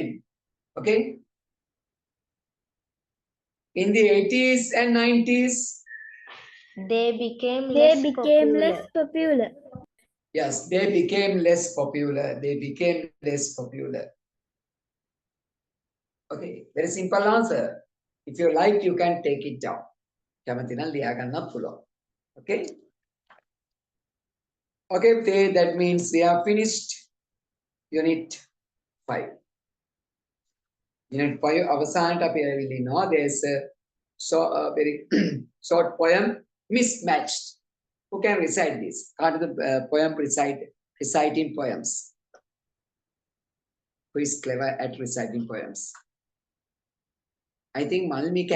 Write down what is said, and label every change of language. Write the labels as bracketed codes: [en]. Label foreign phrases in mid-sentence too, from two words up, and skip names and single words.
[en] Okay? In the 80s and 90s, They became less popular. yes, they became less popular. They became less popular. Okay, very simple answer. If you like, you can take it down. [si] කැමති නම් ලියා ගන්නත් පුළුවන්. [en] Okay? Okay, that means we have finished unit 5. [si] Unit 5 අවසානට අපි ඇවිල්ලා ඉනවා. [en] There's a very short poem, Mismatched. Who can recite this? Can't the poem reciting poems? Who is clever at reciting poems? I think Malmi can.